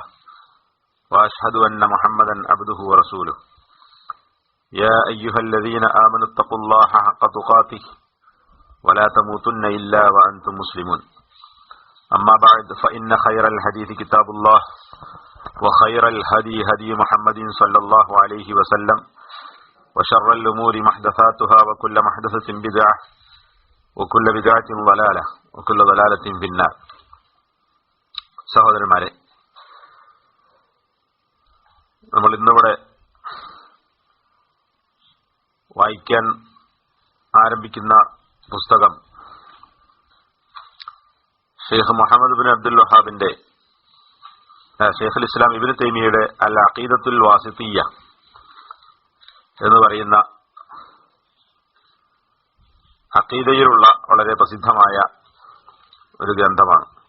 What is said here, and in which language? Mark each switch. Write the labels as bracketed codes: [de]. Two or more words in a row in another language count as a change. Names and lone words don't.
[ar] وأشهد أن محمدا عبده ورسوله يا أيها الذين آمنوا اتقوا الله حق تقاته ولا تموتن إلا وأنتم مسلمون أما بعد فإن خير الحديث كتاب الله وخير الهدي هدي محمد صلى الله عليه وسلم وشر الأمور محدثاتها وكل محدثة بدعة وكل بدعة ضلالة وكل ضلالة في النار. [ml] സഹോദരന്മാരെ, നമ്മൾ ഇന്നിവിടെ വായിക്കാൻ ആരംഭിക്കുന്ന പുസ്തകം ഷെയ്ഖ് മുഹമ്മദ് ബിൻ അബ്ദുൽ വഹാബിന്റെ ഷെയ്ഖുൽ ഇസ്ലാം ഇബ്നു തൈമിയയുടെ അൽ അഖീദത്തുൽ വാസിത്തിയ്യ എന്ന് പറയുന്ന അഖീദയിലുള്ള വളരെ പ്രസിദ്ധമായ ഒരു ഗ്രന്ഥമാണ്.